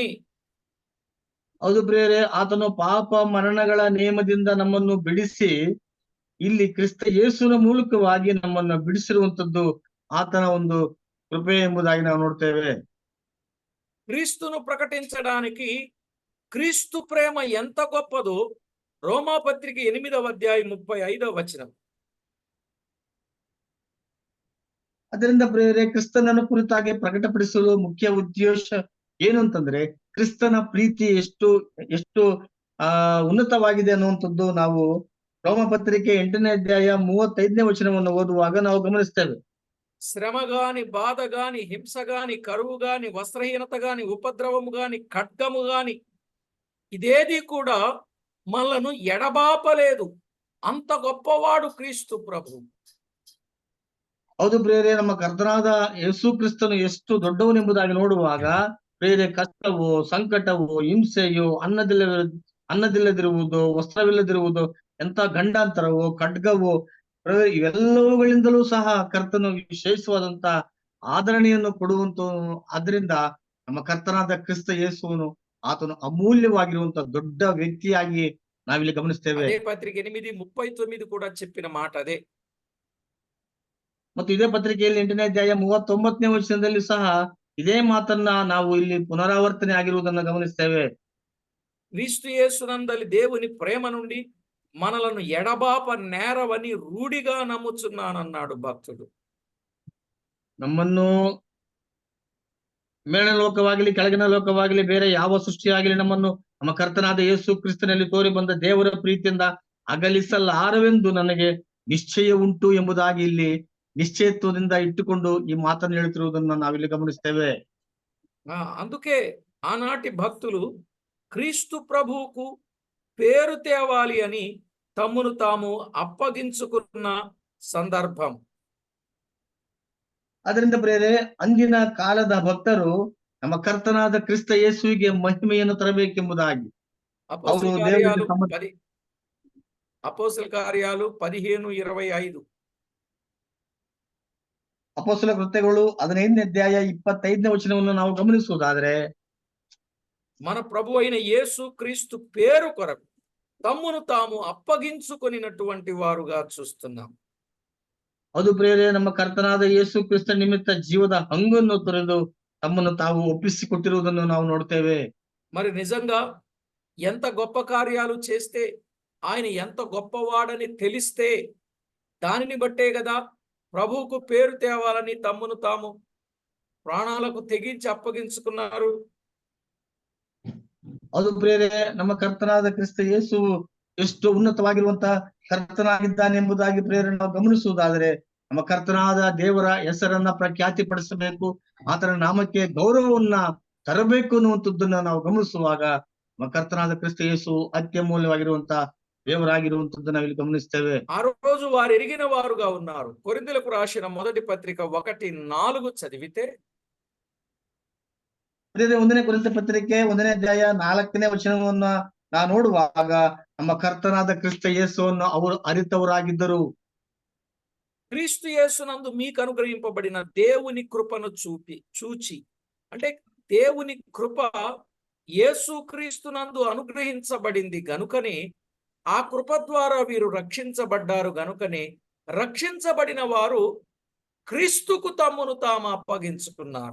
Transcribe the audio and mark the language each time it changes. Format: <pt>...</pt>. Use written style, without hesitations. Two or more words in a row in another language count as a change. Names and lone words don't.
<kn>ಹೌದು ಪ್ರಿಯರೇ, ಆತನು ಪಾಪ ಮರಣಗಳ ನಿಯಮದಿಂದ ನಮ್ಮನ್ನು ಬಿಡಿಸಿ ಇಲ್ಲಿ ಕ್ರಿಸ್ತ ಯೇಸುವಿನ ಮೂಲಕವಾಗಿ ನಮ್ಮನ್ನು ಬಿಡಿಸಿರುವಂತದ್ದು ಆತನ ಒಂದು ಕೃಪೆ ಎಂಬುದಾಗಿ ನಾವು ನೋಡ್ತೇವೆ.</kn> <te>క్రీస్తును ప్రకటించడానికి క్రీస్తు ప్రేమ ఎంత గొప్పదో రోమాపత్రిక 8వ అధ్యాయం 35వ వచనం.</te> <kn>ಅದರಿಂದ ಪ್ರಿಯರೇ, ಕ್ರಿಸ್ತನನ್ನು ಕುರಿತಾಗಿ ಪ್ರಕಟಪಡಿಸಲು ಮುಖ್ಯ ಉದ್ದೇಶ ಏನು ಅಂತಂದ್ರೆ, ಕ್ರಿಸ್ತನ ಪ್ರೀತಿ ಎಷ್ಟು ಎಷ್ಟು ಉನ್ನತವಾಗಿದೆ ಅನ್ನುವಂಥದ್ದು ನಾವು ರೋಮಪತ್ರಿಕೆ 8ನೇ ಅಧ್ಯಾಯ 35ನೇ ವಚನವನ್ನು ಓದುವಾಗ ನಾವು ಗಮನಿಸ್ತೇವೆ.</kn> <te>శ్రమ గాని, బాధ గాని, హింస గాని, కరువు గాని, వస్త్రహీనత గాని, ఉపద్రవము గాని, ఖడ్గము గాని, ఇదేది కూడా మనలను ఎడబాపలేదు. అంత గొప్పవాడు క్రీస్తు ప్రభు.</te> <kn>ಹೌದು ಪ್ರಿಯರೇ, ನಮ್ಮ ಕರ್ತನಾದ ಯೇಸು ಕ್ರಿಸ್ತನು ಎಷ್ಟು ದೊಡ್ಡವನೆಂಬುದಾಗಿ ನೋಡುವಾಗ ಬೇರೆ ಕಷ್ಟವು, ಸಂಕಟವು, ಹಿಂಸೆಯು, ಅನ್ನದಿಲ್ಲದಿರುವುದು, ವಸ್ತ್ರವಿಲ್ಲದಿರುವುದು, ಎಂತ ಗಂಡಾಂತರವು, ಖಡ್ಗವು, ಇವೆಲ್ಲವುಗಳಿಂದಲೂ ಸಹ ಕರ್ತನು ವಿಶೇಷವಾದಂತ ಆದರಣೆಯನ್ನು ಕೊಡುವಂತ. ಅದರಿಂದ ನಮ್ಮ ಕರ್ತನಾದ ಕ್ರಿಸ್ತ ಯೇಸುವನು ಆತನು ಅಮೂಲ್ಯವಾಗಿರುವಂತ ದೊಡ್ಡ ವ್ಯಕ್ತಿಯಾಗಿ ನಾವಿಲ್ಲಿ ಗಮನಿಸ್ತೇವೆ.</kn> <te>అదే పత్రిక 8:39 కూడా చెప్పిన మాట అదే.</te> <kn>ಮತ್ತು ಇದೇ ಪತ್ರಿಕೆಯಲ್ಲಿ 8ನೇ ಅಧ್ಯಾಯ 39ನೇ ವಚನದಲ್ಲಿ ಸಹ ಇದೇ ಮಾತನ್ನ ನಾವು ಇಲ್ಲಿ ಪುನರಾವರ್ತನೆ ಆಗಿರುವುದನ್ನು ಗಮನಿಸ್ತೇವೆ.</kn> <te>క్రీస్తు యేసునందలి దేవుని ప్రేమ నుండి మనలను ఎడబాప నేరవని రూఢిగా నమ్ముచున్నానన్నాడు భక్తుడు.</te> <kn>ನಮ್ಮನ್ನು ಮೇಲಿನ ಲೋಕವಾಗಲಿ ಕೆಳಗಿನ ಲೋಕವಾಗಲಿ ಬೇರೆ ಯಾವ ಸೃಷ್ಟಿಯಾಗಲಿ ನಮ್ಮನ್ನು ನಮ್ಮ ಕರ್ತನಾದ ಯೇಸು ಕ್ರಿಸ್ತನಲ್ಲಿ ತೋರಿ ಬಂದ ದೇವರ ಪ್ರೀತಿಯಿಂದ ಅಗಲಿಸಲಾರವೆಂದು ನನಗೆ ನಿಶ್ಚಯ ಉಂಟು ಎಂಬುದಾಗಿ ಇಲ್ಲಿ ನಿಶ್ಚಯತ್ವದಿಂದ ಇಟ್ಟುಕೊಂಡು ಈ ಮಾತನ್ನು ಹೇಳುತ್ತಿರುವುದನ್ನು ನಾವಿಲ್ಲಿ ಗಮನಿಸ್ತೇವೆ.</kn> <te>అందుకే ఆనాటి భక్తులు క్రీస్తు ప్రభువుకు పేరు తేవాలి అని తమ్మును తాము అప్పగించుకున్న సందర్భం.</te> <kn>ಅದರಿಂದ ಪ್ರಿಯರೇ, ಅಂದಿನ ಕಾಲದ ಭಕ್ತರು ನಮ್ಮ ಕರ್ತನಾದ ಕ್ರಿಸ್ತ ಯೇಸುವಿಗೆ ಮಹಿಮೆಯನ್ನು ತರಬೇಕೆಂಬುದಾಗಿ ಅವರು ದೇವರಿಗೆ</kn> <te>అపోస్తల కార్యాలు 15:25.</te> <kn>ಅಪೊಸ್ತಲ ಕೃತ್ಯಗಳು 15ನೇ ಅಧ್ಯಾಯ 25ನೇ ವಚನವನ್ನು ನಾವು ಗಮನಿಸುವುದಾದ್ರೆ,</kn> <te>మన ప్రభు అయిన యేసు క్రీస్తు పేరు కొరకు తమ్మును తాము అప్పగించుకొనినటువంటి వారుగా చూస్తున్నాం.</te> <kn>ಅದು ಪ್ರಿಯರೇ, ನಮ್ಮ ಕರ್ತನಾದ ಯೇಸು ಕ್ರಿಸ್ತ ನಿಮಿತ್ತ ಜೀವದ ಹಂಗನ್ನು ತೊರೆದು ತಮ್ಮನ್ನು ತಾವು ಒಪ್ಪಿಸಿಕೊಟ್ಟಿರುವುದನ್ನು ನಾವು ನೋಡ್ತೇವೆ.</kn> <te>మరి నిజంగా ఎంత గొప్ప కార్యాలు చేస్తే, ఆయన ఎంత గొప్పవాడని తెలిస్తే దానిని బట్టే కదా ప్రభువుకు పేరు తేవాలని తమ్మును తాము ప్రాణాలకు తెగించి అప్పగించుకున్నారు.</te> <kn>ಅದು ಪ್ರಿಯರೇ, ನಮ್ಮ ಕರ್ತನಾದ ಕ್ರಿಸ್ತ ಯೇಸು ಎಷ್ಟು ಉನ್ನತವಾಗಿರುವಂತ ಕರ್ತನಾಗಿದ್ದಾನೆ ಎಂಬುದಾಗಿ ಪ್ರಿಯರೇ ನಾವು ಗಮನಿಸುವುದಾದರೆ, ನಮ್ಮ ಕರ್ತನಾದ ದೇವರ ಹೆಸರನ್ನ ಪ್ರಖ್ಯಾತಿ ಪಡಿಸಬೇಕು, ಆತನ ನಾಮಕ್ಕೆ ಗೌರವವನ್ನ ತರಬೇಕು ಅನ್ನುವಂಥದ್ದನ್ನ ನಾವು ಗಮನಿಸುವಾಗ ನಮ್ಮ ಕರ್ತನಾದ ಕ್ರಿಸ್ತ ಯೇಸು ಅತ್ಯಮೂಲ್ಯವಾಗಿರುವಂತ ದೇವರಾಗಿರುವಂತದ್ದು ನಾವಿಲ್ಲಿ ಗಮನಿಸ್ತೇವೆ.</kn> <te>ఆ రోజు వారు ఎరిగిన వారుగా ఉన్నారు. కొరింథీయులకు రాసిన మొదటి పత్రిక 1:4 చదివితే,</te> <kn>1ನೇ ಕೊರಿಂಥ ಪತ್ರಿಕೆ 1ನೇ ಅಧ್ಯಾಯ 4ನೇ ವಚನವನ್ನ ನಾವು ನೋಡುವಾಗ ನಮ್ಮ ಕರ್ತನಾದ ಕ್ರಿಸ್ತ ಯೇಸುವನ್ನು ಅವರು ಅರಿತವರಾಗಿದ್ದರು.</kn> <te>క్రీస్తు యేసునందు మీకు అనుగ్రహింపబడిన దేవుని కృపను చూచి, అంటే దేవుని కృప యేసు క్రీస్తునందు అనుగ్రహించబడింది గనుకనే, ఆ కృప ద్వారా వీరు రక్షించబడ్డారు గనుకనే, రక్షించబడిన వారు క్రీస్తుకు తమ్మును తాము అప్పగించుకున్నారు.</te>